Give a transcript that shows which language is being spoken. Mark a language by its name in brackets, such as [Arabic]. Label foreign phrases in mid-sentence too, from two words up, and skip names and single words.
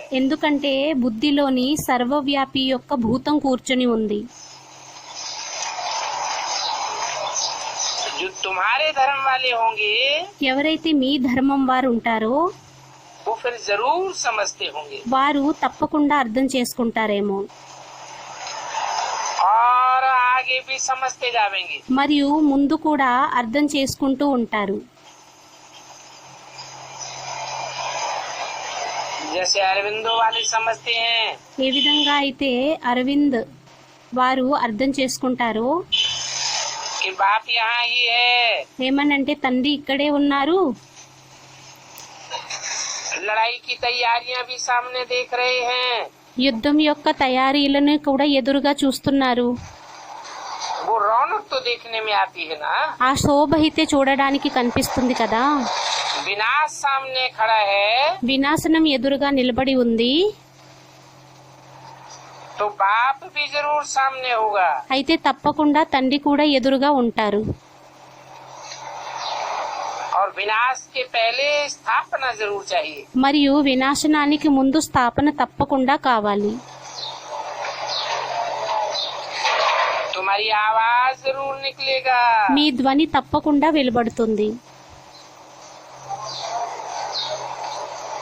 [Telugu] ఎందుకంటే బుద్ధిలోని సర్వవ్యాపి యొక్క భూతం కూర్చొని ఉంది. [Hindi] जो तुम्हारे धर्म वाले होंगे [Telugu] ఎవరైతే మీ ధర్మం వారు ఉంటారో [Hindi] वो फिर जरूर समझते होंगे [Telugu] వారు తప్పకుండా అర్థం చేసుకుంటారేమో. [Hindi] और आगे भी समझते जाएंगे. [Telugu] మరియు ముందు కూడా అర్థం చేసుకుంటూ ఉంటారు. [Hindi] जैसे अरविंदो वाले समझते हैं [Telugu] ఏ విధంగా అయితే అరవింద్ వారు అర్థం చేసుకుంటారో, [Hindi] कि बाप यहाँ ही है. [Telugu] ఏమనంటే తండ్రి ఇక్కడే ఉన్నారు. [Hindi] लड़ाई की तैयारियां भी सामने देख रहे हैं. [Telugu] యుద్ధం యొక్క తయారీలను కూడా ఎదురుగా చూస్తున్నారు. [Hindi] वो रौनक तो देखने में आती है ना. [Telugu] ఆ శోభ అయితే చూడడానికి కనిపిస్తుంది కదా. [Hindi] विनाश सामने खड़ा है [Telugu] వినాశనం ఎదురుగా నిలబడి ఉంది. [Hindi] तो बाप भी जरूर सामने होगा. [Telugu] అయితే తప్పకుండా తండ్రి కూడా ఎదురుగా ఉంటారు. [Hindi] और विनाश के पहले स्थापना जरूर चाहिए. [Telugu] మరియు వినాశనానికి ముందు స్థాపన తప్పకుండా కావాలి. [Hindi] तुम्हारी आवाज जरूर निकलेगा. [Telugu] మీ ధ్వని తప్పకుండా వెలువడుతుంది.